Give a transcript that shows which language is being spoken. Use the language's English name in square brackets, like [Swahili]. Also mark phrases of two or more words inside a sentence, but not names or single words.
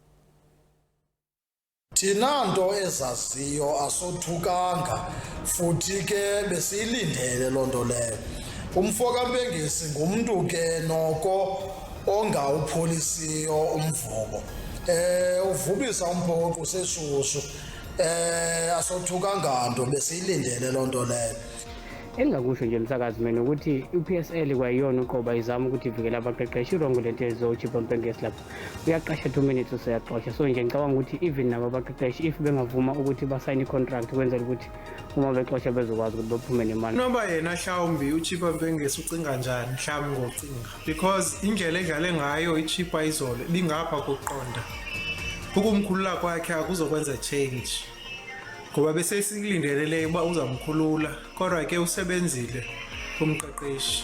[Xhosa] Thina nto ezaziyo asothukanga futhi ke besiyilindele loo nto leyo. Umfo kaMpengesi ngumntu ke noko ongawupholisiyo umvubo. Uvubisa umphoqo seshushu. Asothukanga nto besiyilindele loo nto leyo. [Zulu] Engakusho nje msakazi mina ukuthi uPSL kwayiyona uqoba izama ukuthi ivikele abaqeqeshi urongo lento ezoChippa Mpengesi lapha uyaqasha 2 minutes useyaxosha. So nje ngicabanga ukuthi even nabo abaqeqeshi if bengavuma ukuthi basayine icontract kwenzela ukuthi uma bexosha bezokwazi ukuthi baphume nemali. [Xhosa] Noba yena mhlawumbi uChippa Mpengesi ucinga njani mhlawumbi ngocinga because indlela edlale ngayo iChippa izolo bingapha kokuqonda ukumkhulula kwakhe akuzokwenza change ngoba bese sikulindele uba uzamkhulula kodwa ke usebenzile umqeqeshi.